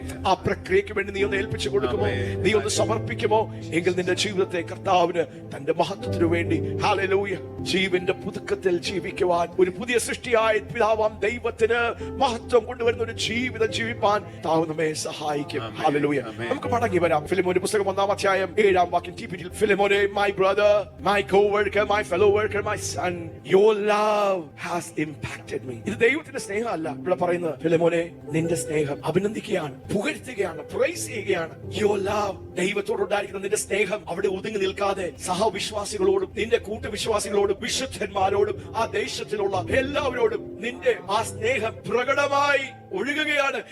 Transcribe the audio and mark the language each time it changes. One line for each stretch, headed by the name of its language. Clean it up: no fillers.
Malayalam: ആ പ്രക്രിയക്ക് വേണ്ടി നീ ഒന്ന് ഏൽപ്പിച്ചു കൊടുക്കുമോ? നീ ഒന്ന് സമർപ്പിക്കുമോ? എങ്കിൽ നിന്റെ ജീവിതത്തെ കർത്താവിന് തന്റെ മഹത്വത്തിനു വേണ്ടി ഹല്ലേലൂയ ജീവന്റെ പുതുക്കത്തിൽ ജീവിക്കുവാൻ, ഒരു പുതിയ സൃഷ്ടിയായ പിതാവാം ദൈവത്തിന് മഹത്വം കൊണ്ടുവരുന്ന ഒരു ജീവിതം ജീവിപ്പാൻ താവ് നമ്മെ സഹായിക്കും. ഹല്ലേലൂയ. നമുക്ക് മടങ്ങി വരാം. ഫിലിമോന്റെ പുസ്തകം 1-ാം അധ്യായം 7-ാം വാക്യം. TPT.
English: ഫിലിമോനെ, my brother, my co-worker, my fellow worker, my son, your love has impacted me.
Malayalam: ഇത് ദൈവത്തിന്റെ സ്നേഹമല്ല ഇവിടെ പറയുന്നത്. ഫിലിമോനെ, നിന്റെ സ്നേഹം അഭിനന്ദിക്കുകയാണ്, പുകഴ്ത്തുകയാണ്, പ്രൈസ് ചെയ്യുകയാണ്.
English: Your love,
Malayalam: ദൈവത്തോടുണ്ടായിരിക്കുന്ന നിന്റെ സ്നേഹം അവിടെ ഒതുങ്ങി നിൽക്കാതെ സഹവിശ്വാസികളോടും നിന്റെ കൂട്ടുവിശ്വാസികളോടും വിശുദ്ധന്മാരോടും ആ ദേശത്തിലുള്ള എല്ലാവരോടും നിന്റെ ആ സ്നേഹം പ്രകടമായി ഒഴുകുകയാണ്.